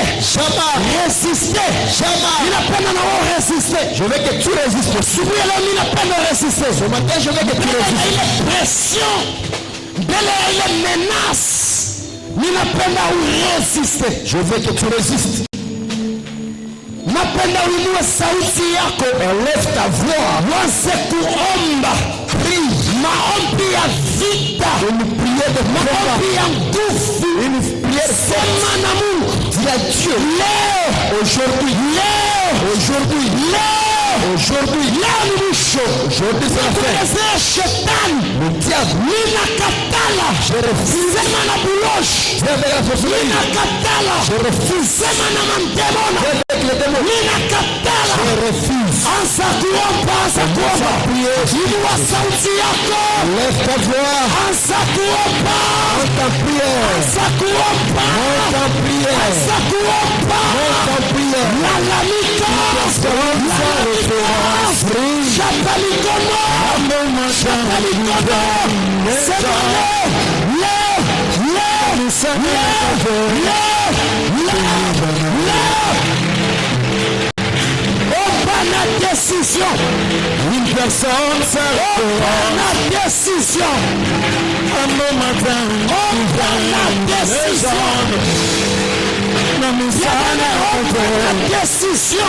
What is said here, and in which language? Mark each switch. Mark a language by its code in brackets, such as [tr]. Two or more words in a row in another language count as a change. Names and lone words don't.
[fr] Jamais. Résister. Jamais. Il a peine à résister. Je veux que tu résistes. Il a peine à résister. Ce matin, je veux que tu résistes. Il est pression. Il est menace. Il a peine à résister. Je veux que tu résistes. [sw] Napenda uinue sauti yako. [fr] Enlève ta voix. [sw] Uanze kuomba. [fr] Prie. [sw] Maombi ya vita. [fr] Une prière de [sw] Maombi ya nguvu. [fr] Une prière [sw] Sema na Mungu. [fr] Dis à Dieu. [sw] Leo. [fr] Aujourd'hui. [sw] Leo. [fr] Aujourd'hui. [sw] Leo. [fr] Aujourd'hui. [sw] Leo ni mwisho. [fr] Aujourd'hui c'est la fin. [sw] Tuelezee shetani. [fr] Le diable. [sw] Ninakatala. [fr] Je refuse. [sw] Sema na buloshi. [fr] Viens avec la sorcellerie. [sw] Ninakatala. [fr] Je refuse. [sw] Sema na mandemona. [fr] Viens avec les démons. [sw] Ninakatala. [fr] Je refuse. [sw] Anza kuomba, anza kuomba. Inua sauti yako. [fr] Lève ta voix. [sw] Anza kuomba. [fr] Monte en prière. [sw] Anza kuomba. [fr] Monte en prière. [sw] Anza kuomba. [fr] Monte en prière. [sw] Lalamika. Lalamika. Chapa mikono. Chapa mikono. Sema leo. [fr] La décision. Une personne La décision. un moment La décision. La décision.